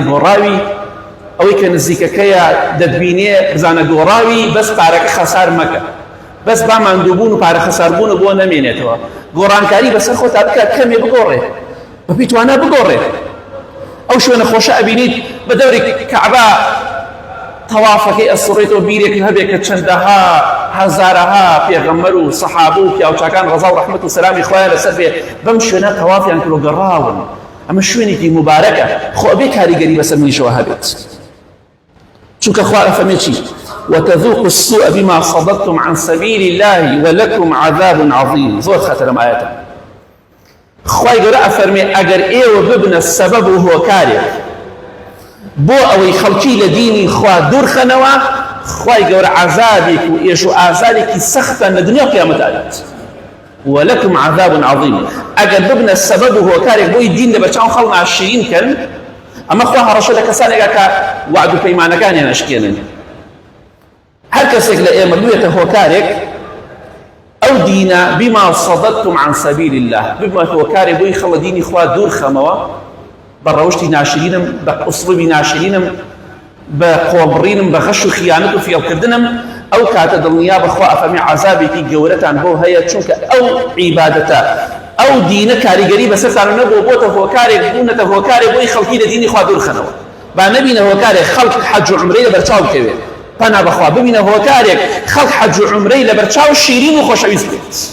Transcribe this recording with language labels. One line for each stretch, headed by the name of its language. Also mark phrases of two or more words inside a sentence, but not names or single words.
Central Kurdish: گۆڕاوی ئەوەی کە نزیکەکەیە دەدبینێ بزانە گۆڕاوی بەس پارەکە خەسار مەکە بەس با ماندووبوون و پارە خەساربوون بۆ نەمێنێتەوە گۆڕانکاری بەسەر خۆتا بکات کەمێ بگۆڕێ بەپی توانە بگۆڕێ ئەو شوێنە خۆشە ئەبینیت بە دەوری کەعبە تەوافەکەی ئەسوڕێتەوە بیرێک هەبێ کە چەندەها هەزارەها پێغەمبەر و سەحابە و پیاوچاکان ڕەزا و ڕەحمەت و سەلامی خوایان لەسەر بێ بەم شوێنە تەوافیان کرد و گەڕاون ئەمە شوێنێکی مبارەکە خۆ بێ کاریگەری بەسەر منیشەوە هەبێت چونکە خوا ئەفەرمێ چی
Arabic: وتذوقوا السوء بما صددتم عن سبيل الله ولكم عذاب عظيم
Central Kurdish: زۆر خەتەر لەم ئاەتە خوای گەورە ئەفەرمێ ئەگەر ئێوە ببنە سەبەب و هۆکارێک بۆ ئەوەی خەڵکی لە دینی خوا دوورخەنەوە خوای گەورە عەذابێک و ئێش و ئازارێکی سەختە لە دنیا و قیامەت ئەدات
Arabic: ولكم عذاب عظيم
Central Kurdish: ئەگەر ببنە سەبەب و هۆکارێک بۆی دین لە بەرچاو خەڵک ناشرین کەن ئەمە خوا هەڕەشە لە کەسانێکە کە وعد و پەیمانەکانیان ئەشکێنن هەر کەسێک لە ئێمە بوێتە هۆکارێک ئەو دینە
Arabic: بما صددتم عن سبيل الله
Central Kurdish: ببمە هۆکارێک بۆی خەڵە دینی خوا دوورخەمەوە بە ڕەوشتی ناشرینم بە ئوسڵوبی ناشرینم بە قۆڵبڕینم بە غەش و خیانەت و فێڵکردنم ئەو کاتە دڵنیا بەخوا ئەفەرمێ عەذابێکی گەورەتان بۆ هەیە چونکە ئەو عیبادەتە ئەو دینە کاریگەری بەسەرتان نەبوو بۆتە هۆکارێک بوونەتە هۆکارێک بۆی خەڵکی لە دینی خوا دوورخەنەوە با نەبینە هۆکارێک خەڵک حەج و عومرەی لەبەرچاو بکەوێت پەنا بەخوا ببینە هۆکارێک خەڵک حەج و عومرەی لەبەرچاو شیرین و خۆشەویست بێت